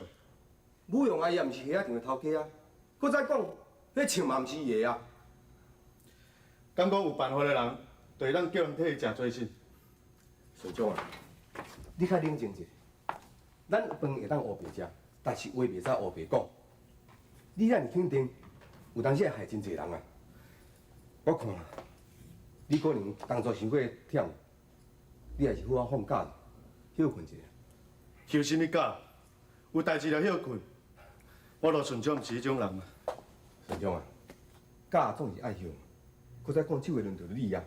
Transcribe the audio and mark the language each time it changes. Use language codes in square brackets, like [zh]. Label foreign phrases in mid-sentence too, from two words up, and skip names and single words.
[nan] 武勇啊，伊也毋是虾场的头家啊，搁再讲，迄唱嘛毋是伊的啊。敢讲有办法的人，就会当叫人替伊食做甚？顺忠啊，你较冷静一下。咱有饭会当黑白食，但是话袂使黑白讲。你安尼肯定，有当时会害真侪人啊。我看，你可能当初伤过忝，你也是好好放假，休困一下。休什么假？有代志就休困。我罗顺忠毋是迄种人啊。顺忠啊，假总是爱休，搁再讲，这话轮到你啊。